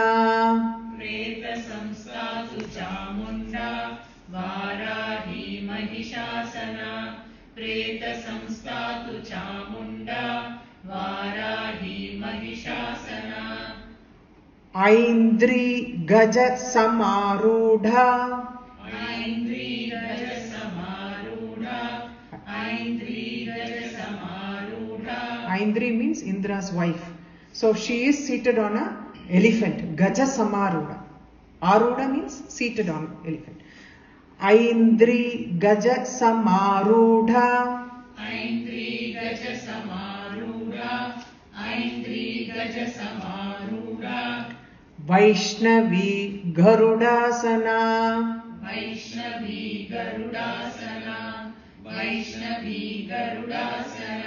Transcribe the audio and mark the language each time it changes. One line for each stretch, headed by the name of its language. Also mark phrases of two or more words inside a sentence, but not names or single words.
Sanskrit: Preta samsthatu Chamunda Varahi Mahishasana Preta samsthatu Chamunda Varahi Mahishasana Aindri Gaja Samarudha. Aindri Gaja Samarudha Aindri Gaja Samarudha
English: Aindri means Indra's wife. So she is seated on a elephant.
Sanskrit: Gaja Samarudha.
English: Arudha means seated on elephant.
Sanskrit: Aindri Gaja Samarudha. Aindri Gaja Samarudha Aindri Gaja Samarudha Vaishnavi Garudasana. Vaishnavi Garudasana Vaishnavi Garudasana